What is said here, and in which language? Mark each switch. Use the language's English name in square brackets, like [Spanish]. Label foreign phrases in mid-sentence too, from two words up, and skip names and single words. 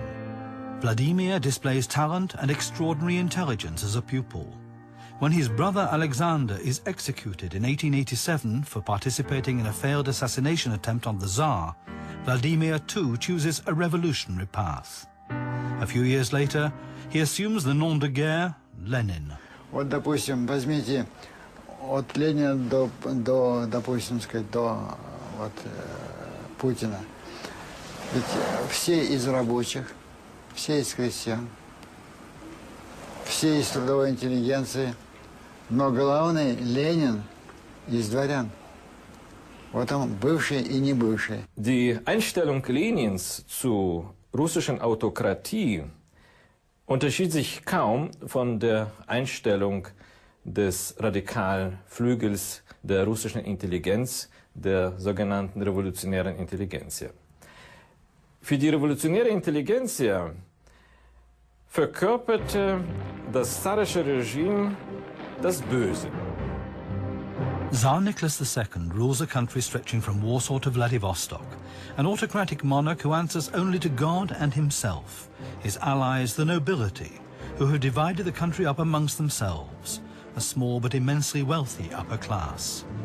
[English] Vladimir displays talent and extraordinary intelligence as a pupil. When his brother Alexander is executed in 1887 for participating in a failed assassination attempt on the Tsar, Vladimir too chooses a revolutionary path. A few years later, he assumes the [French] nom de guerre [English] Lenin. [Russian] Вот, допустим, возьмите от Ленина до допустим, сказать, до Путина. Ведь все из рабочих, все из крестьян, все из трудовой интеллигенции, но главный Ленин из дворян. Вот он, бывший и не бывший. [German] Die Einstellung Lenins zur russischen Autokratie unterschied sich kaum von der Einstellung des radikalen Flügels der russischen Intelligenz, der sogenannten revolutionären Intelligenz. Für die revolutionäre Intelligenz verkörperte das zarische Regime das Böse. [English] Tsar Nicholas II rules a country stretching from Warsaw to Vladivostok, an autocratic monarch who answers only to God and himself, his allies the nobility, who have divided the country up amongst themselves, a small but immensely wealthy upper class.